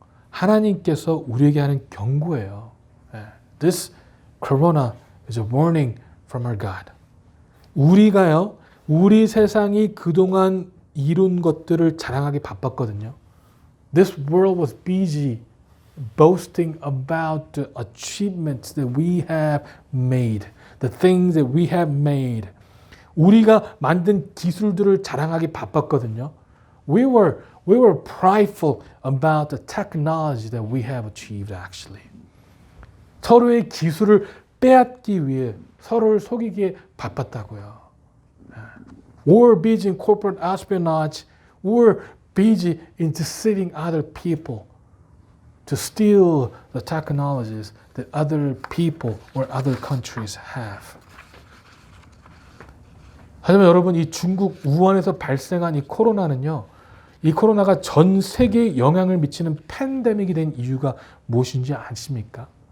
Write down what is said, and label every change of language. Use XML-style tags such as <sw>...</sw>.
<ko>하나님께서 우리에게 하는 경고예요.</ko> <en>This corona is a warning from our God.</en> <ko>우리가요. 우리 세상이 그동안 이룬 것들을 자랑하기 바빴거든요.</ko> <en>This world was busy boasting about the achievements that we have made, the things that we have made.</en> <ko>우리가 만든 기술들을 자랑하기 바빴거든요.</ko> <en>We were prideful about the technology that we have achieved actually.</en> <ko>서로의 기술을 빼앗기 위해 서로를 속이기에 바빴다고요.</ko> <en>We're busy in corporate espionage. We're busy in deceiving other people to steal the technologies that other people or other countries have.</en> <ko>하지만 여러분 이 중국 우한에서 발생한 이 코로나는요. 이 코로나가 전 세계에 영향을 미치는 팬데믹이 된 이유가 무엇인지 아십니까?</ko>